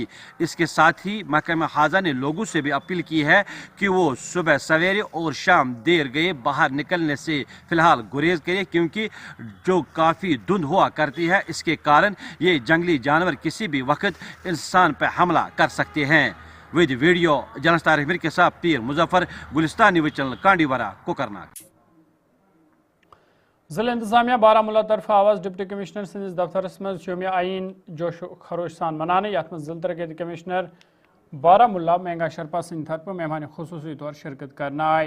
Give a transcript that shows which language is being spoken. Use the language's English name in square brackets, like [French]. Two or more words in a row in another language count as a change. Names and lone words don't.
[Urdu] اس کے ساتھ ہی محکمہ خزانہ نے لوگوں سے بھی اپیل کی ہے کہ وہ صبح سویرے اور شام دیر گئے باہر نکلنے سے فی الحال گریز کرے کیونکہ جو کافی دھند ہوا کرتی ہے اس کے کارن یہ جنگلی جانور کسی بھی وقت انسان پہ حملہ کر سکتے ہیں. [English] with video journalist [Urdu] طارق میر کے ساتھ پیر مظفر گلستان نیوز چینل کانڈیوارہ کوکرناگ. [Kashmiri] ضلع انتظامیہ بارہمولہ طرف آواز ڈپٹی کمشنر سندس دفترس مز یوم آئین جوش و خروش سان منانے یت مز ضلع ترقیاتی کمشنر بارہمولہ مہنگا شرپا سند طرف مہمان خصوصی طور شرکت کرنا آئی.